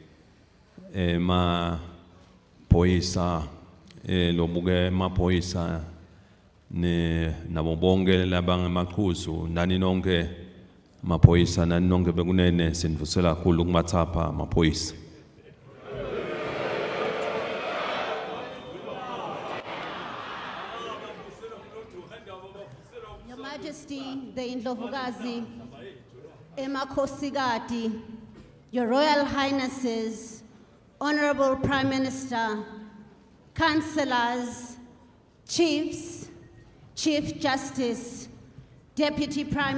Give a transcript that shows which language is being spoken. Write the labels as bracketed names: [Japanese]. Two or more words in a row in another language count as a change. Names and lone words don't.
[Swati] emaphoyisa lobuke emaphoyisa nabo bonke labangemaqhuzu nani nonke amaphoyisa nani nonke bekunene sindvusela kakhulu kumatsapha amaphoyisa. [English] Your Majesty, the Indlovukazi, Emakhosikati, Your Royal Highnesses, Honorable Prime Minister, Councillors, Chiefs, Chief Justice, Deputy Prime